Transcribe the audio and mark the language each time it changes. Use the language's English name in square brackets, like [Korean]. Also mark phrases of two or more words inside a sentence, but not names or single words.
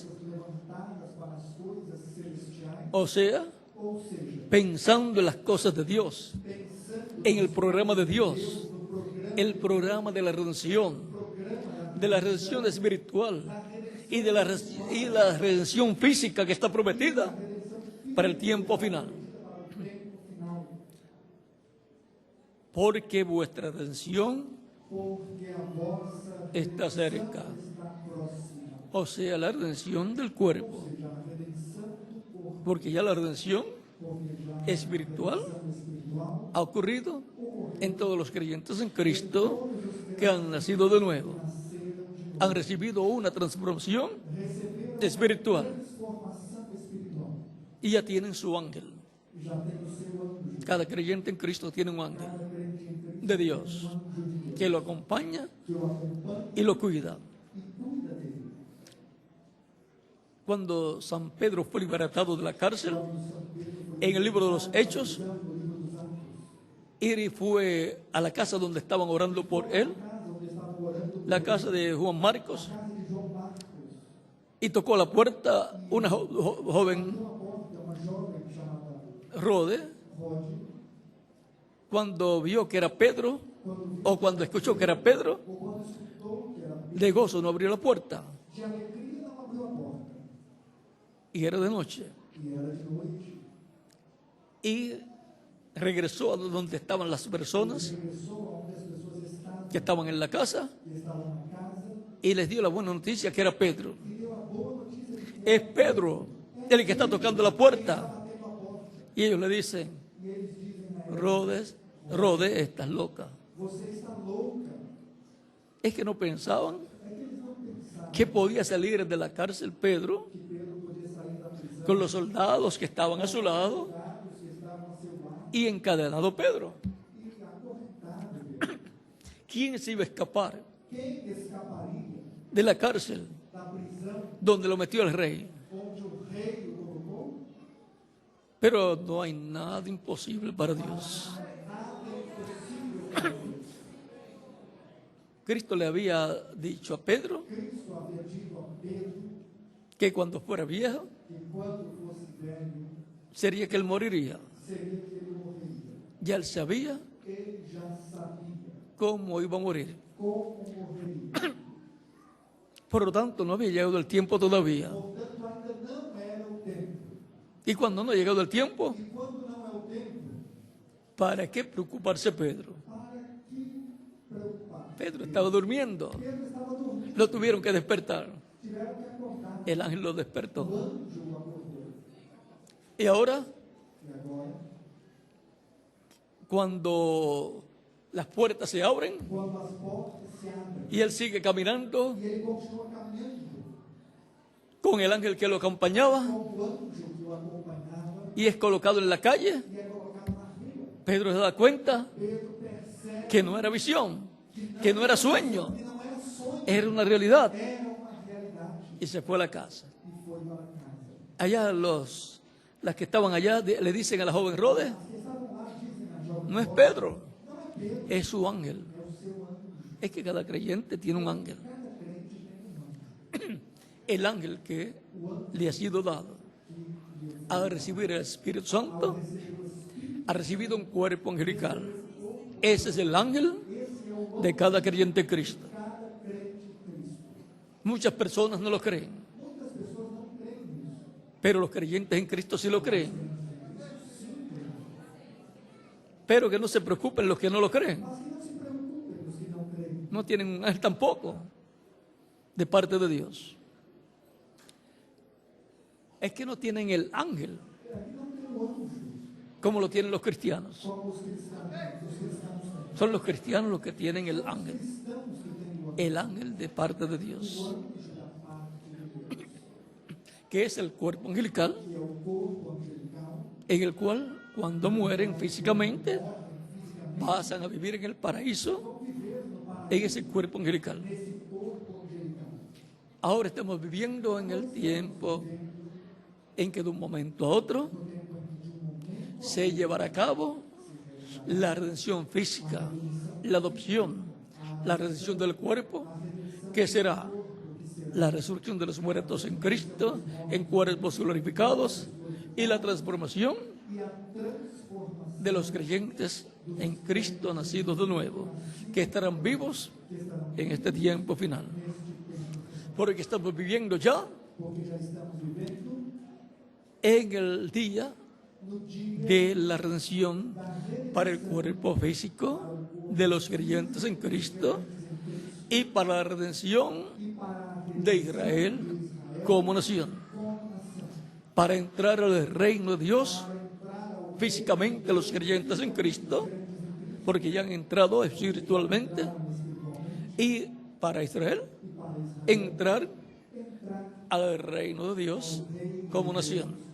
[Portuguese] levantadas para as coisas celestiais, [Spanish] o sea, [Portuguese] ou seja, [Spanish] pensando en las cosas de Dios, pensando en el programa de Dios, [Portuguese] no programa, [Spanish] el programa de la redención espiritual y de la redención física que está prometida para el tiempo final. Porque vuestra redención [Portuguese] porque a vossa [Spanish] está cerca, [Portuguese] está próxima, [Spanish] o sea, la redención del cuerpo, [Portuguese] ou seja, a redenção do corpo, [Spanish] porque ya la redención [Portuguese] porque já [Spanish] espiritual [Portuguese] a espiritual [Spanish] ha ocurrido en todos los creyentes en Cristo que han nacido de nuevo, han recibido una transformación espiritual [Portuguese] transformação espiritual, [Spanish] y ya tienen su ángel. [Portuguese] já tem o seu anjo, [Spanish] Cada creyente en Cristo tiene un ángel [Portuguese] cada crente em Cristo [Spanish] de Dios [Portuguese] anjo de Deus, [Spanish] que lo acompaña [Portuguese] que o acompanha [Spanish] y lo cuida. [Portuguese] e cuida dele. [Spanish] Cuando San Pedro fue libertado de la cárcel, en el libro de los Hechos, y fue a la casa donde estaban orando por él, la casa de Juan Marcos, y tocó la puerta una joven Rode. Cuando vio que era Pedro, o cuando escuchó que era Pedro, de gozo no abrió la puerta, [Portuguese] De alegria não abriu a porta, [Spanish] y era de noche, [Portuguese] e era de noite. [Spanish] y regresó a donde estaban las personas [Portuguese] Regressou aonde as pessoas estavam, [Spanish] que estaban en la casa, [Portuguese] que estavam na casa, [Spanish] y les dio la buena noticia que era Pedro. [Portuguese] e deu a boa notícia de que [Spanish] Es Pedro el que está tocando la puerta. [Portuguese] batendo a porta. [Spanish] Y ellos le dicen, [Portuguese] E eles dizem a ela: [Spanish] Rode, estás loca. [Portuguese] você está louca. [Spanish] Es que no pensaban [Portuguese] É que eles não pensaram [Spanish] que podía salir de la cárcel Pedro [Portuguese] que Pedro podia sair da prisão, [Spanish] con los soldados que estaban a su lado [Portuguese] soldados que estavam a seu lado [Spanish] y encadenado Pedro. [Portuguese] e acorrentado Pedro. [Spanish] ¿Quién se iba a escapar [Portuguese] Quem escaparia [Spanish] de la cárcel [Portuguese] da prisão [Spanish] donde lo metió el rey? [Portuguese] onde o rei o colocou? [Spanish] Pero no hay nada imposible para Dios. Cristo le había dicho a Pedro [Portuguese] Cristo havia dito a Pedro [Spanish] que cuando fuera viejo [Portuguese] que quando fosse velho, [Spanish] sería que él moriría. [Portuguese] seria que ele morreria. [Spanish] Ya él sabía [Portuguese] Ele já sabia [Spanish] cómo iba a morir. [Portuguese] como morreria. [Spanish] Por lo tanto, no había llegado el tiempo todavía. [Portuguese] Portanto, ainda não era o tempo. [Spanish] Y cuando no ha llegado el tiempo, [Portuguese] E quando não é o tempo, [Spanish] ¿para qué preocuparse Pedro? [Portuguese] para que preocupar? [Spanish] Pedro estaba durmiendo. [Portuguese] Pedro estava dormindo, [Spanish] Lo tuvieron que despertar. [Portuguese] tiveram que acordar. [Spanish] El ángel lo [Portuguese] O [Spanish] despertó. [Portuguese] anjo o acordou. [Spanish] Y ahora, [Portuguese] E agora, [Spanish] cuando las puertas se abren [Portuguese] quando as portas se abrem [Spanish] y él sigue caminando [Portuguese] e ele continua caminhando [Spanish] con el ángel que lo acompañaba [Portuguese] com o anjo que o acompanhava [Spanish] y es colocado en la calle, [Portuguese] e é colocado na rua, [Spanish] Pedro se da cuenta [Portuguese] Pedro percebe [Spanish] que no era visión, que no era sueño, [Portuguese] que não era sonho, [Spanish] era una realidad, [Portuguese] era uma realidade [Spanish] y se fue a la casa. [Portuguese] e foi para casa. [Spanish] Allá las que estaban allá le dicen a la joven Rode, [Portuguese] As que estavam lá dizem a jovem: [Spanish] no es Pedro, [Portuguese] não é Pedro, [Spanish] es su ángel. [Portuguese] é o seu anjo. [Spanish] Es que cada creyente tiene un ángel. [Portuguese] Cada crente tem um anjo. [Spanish] El ángel que le ha sido dado a recibir el Espíritu Santo ha recibido un cuerpo angelical. Ese es el ángel de cada creyente en Cristo. [Portuguese] Cada crente em Cristo. [Spanish] Muchas personas no lo creen, [Portuguese] Muitas pessoas não creem nisso. [Spanish] pero los creyentes en Cristo sí lo creen. Pero que no se preocupen los que no lo creen. [Portuguese] Mas que não se preocupem os que não creem. [Spanish] No tienen un ángel tampoco de parte de Dios. Es que no tienen el ángel [Portuguese] Aqui não tem o anjo, [Spanish] como lo tienen los cristianos. [Portuguese] como os cristãos têm. [Spanish] Son los cristianos los que tienen el ángel. [Portuguese] Cristãos que têm o anjo, [Spanish] El ángel de parte de Dios, [Portuguese] da parte de Deus, [Spanish] que es el cuerpo angelical, [Portuguese] que é o corpo angelical, [Spanish] en el cual cuando mueren físicamente pasan a vivir en el paraíso en ese cuerpo angelical. [Portuguese] esse corpo angelical. [Spanish] Ahora estamos viviendo en el tiempo en que de un momento a otro se llevará a cabo la redención física, la adopción, la redención del cuerpo, que será la resurrección de los muertos en Cristo, en cuerpos glorificados, y la transformación de los creyentes en Cristo nacidos de nuevo, que estarán vivos en este tiempo final. Porque estamos viviendo ya [Portuguese] Porque já estamos vivendo [Spanish] en el día [Portuguese] no dia [Spanish] de la redención para el cuerpo físico de los creyentes en Cristo y para la redención de Israel como nación, para entrar al reino de Dios físicamente los creyentes en Cristo, porque ya han entrado espiritualmente, y para Israel entrar al reino de Dios como nación.